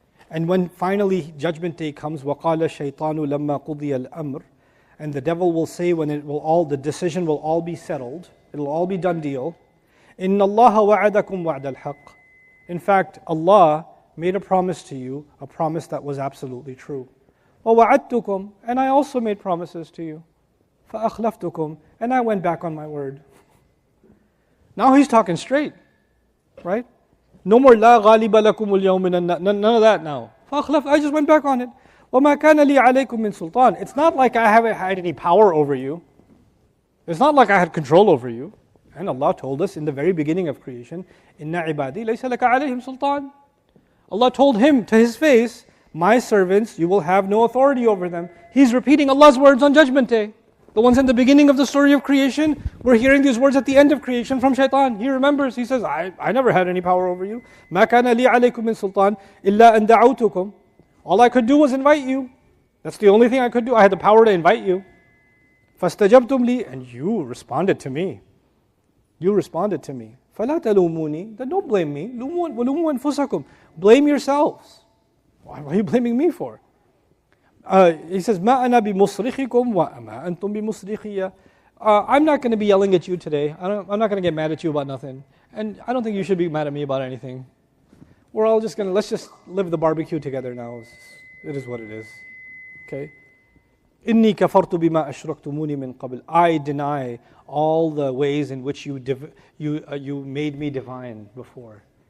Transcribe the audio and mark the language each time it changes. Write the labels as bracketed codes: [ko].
[en] And when finally Judgment Day comes, [ar] وَقَالَ الشَّيْطَانُ لَمَّا قُضِيَ الْأَمْرِ, [en] and the devil will say when the decision will all be settled, it'll all be done deal, [ar] إِنَّ اللَّهَ وَعَدَكُمْ وَعْدَ الْحَقِّ. [en] In fact, Allah made a promise to you, a promise that was absolutely true. [ar] وَوَعَدْتُكُمْ, [en] and I also made promises to you. [ar] فَأَخْلَفْتُكُمْ, [en] and I went back on my word. Now he's talking straight, right? No more [ar] لا غالب لكم اليوم من الناس. [en] None of that now. [ar] فأخلف, [en] I just went back on it. [ar] وما كان لي عليكم من سلطان. [en] It's not like I haven't had any power over you. It's not like I had control over you. And Allah told us in the very beginning of creation, [ar] إن عبادي ليس لك عليهم سلطان. [en] Allah told him to his face, my servants, you will have no authority over them. He's repeating Allah's words on Judgment Day. The ones in the beginning of the story of creation, we're hearing these words at the end of creation from shaitan. He remembers, he says, I never had any power over you. [ar] مَا كَانَ لِي عَلَيْكُم مِّن سُلْطَانٍ إِلَّا أَن دَعَوْتُكُمْ. [en] All I could do was invite you. That's the only thing I could do. I had the power to invite you. [ar] فَاسْتَجَبْتُمْ لِي, [en] and you responded to me. You responded to me. [ar] فَلَا تَلُومُونِي, [en] then don't blame me. [ar] وَلُومُوا أَنفُسَكُمْ. [en] Blame yourselves. What are you blaming me for? He says, [ar] مَا أَنَا بِمُصْرِخِكُمْ وَأَمَا أَنْتُمْ بِمُصْرِخِيَّ. [en] I'm not going to be yelling at you today. I'm not going to get mad at you about nothing. And I don't think you should be mad at me about anything. We're all just let's just live the barbecue together now. It is what it is. Okay? [ar] إِنِّي كَفَرْتُ بِمَا أَشْرَكْتُمُونِي مِنْ قَبْلِ. [en] I deny all the ways in which you made me divine before.